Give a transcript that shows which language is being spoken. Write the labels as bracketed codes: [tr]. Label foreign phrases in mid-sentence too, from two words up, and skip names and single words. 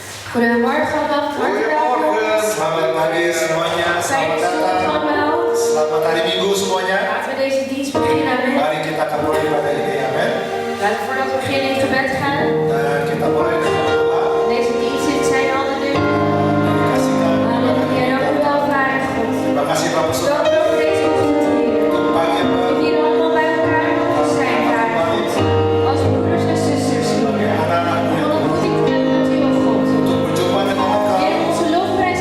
[nl] Goedemorgen allemaal, van harte welkom. Goedemorgen, [id] selamat pagi semuanya, [nl] Fijn [id] selamat [nl] dat u [id] datang, [nl] allemaal. [id] selamat hari Minggu semuanya. [nl] Laten we deze dienst beginnen met. [id] Mari kita akan mulai pada ini, amin. [nl] Laten we voordat we beginnen in gebed gaan. [id] Dan kita mulai dengan doa. [nl] Deze dienst in zijn handen nu. [id] Dikasihkan kepada [nl] Halleluja, dank u [id] kita. [nl] wel, Vader God. [id] Terima kasih Bapak Saudara [nl] Dank u wel voor deze ochtend, Heer. [id] untuk pagi yang [nl] We [id] baru. [nl] hier allemaal bij elkaar mogen zijn, Vader God. Als broeders en zusters, [id] Sebagai [nl] Heer. [id] anak-anakmu [nl] Van [id] yang [nl] ontmoeting te hebben met u, o God. [id] untuk berjumpa dengan Engkau, [nl] Heer, onze lof